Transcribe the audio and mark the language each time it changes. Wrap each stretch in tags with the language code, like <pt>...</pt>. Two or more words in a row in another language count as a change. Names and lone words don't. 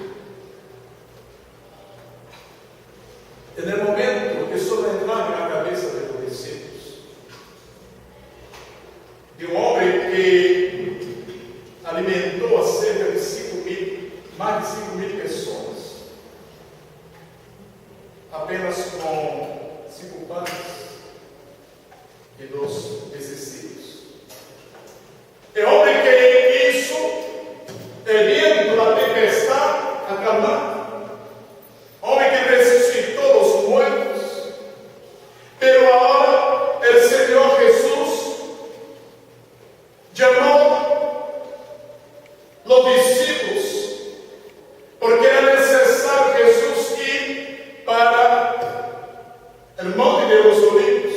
<es>En el momento que eso entraba en la cabeza de los discípulos, de un hombre que alimentó a cerca de 5.000, más de 5.000 personas,</es> <pt>apenas com 5 panes e 2 pececillos. É homem</pt> <es>que hizo el viento, la tempestad acalmar, homem que resucitó los muertos. Pero ahora el Señor Jesús llamó los discípulos porque era necesario Jesús ir para el monte de los olivos.</es>